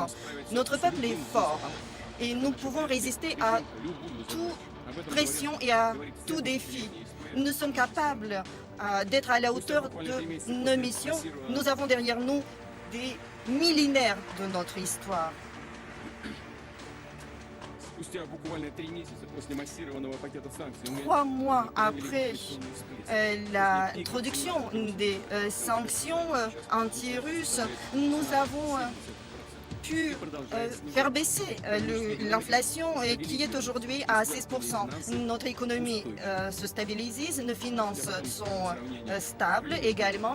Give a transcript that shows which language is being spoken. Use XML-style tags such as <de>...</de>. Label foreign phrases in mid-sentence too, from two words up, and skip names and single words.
<fr>Notre peuple est fort et nous pouvons résister à toute pression et à tout défi. Nous sommes capables d'être à la hauteur de nos missions. Nous avons derrière nous des millénaires de notre histoire.</fr> <ru>Спустя буквально 3 месяца после массированного пакета санкций мы</ru> <fr>3 mois après</fr> <ru>бесценный всплеск.</ru> <fr>l'introduction des sanctions anti-russes, nous avons pu faire baisser l'inflation qui est aujourd'hui à 16%. Notre économie se stabilise, nos finances sont stables également.</fr>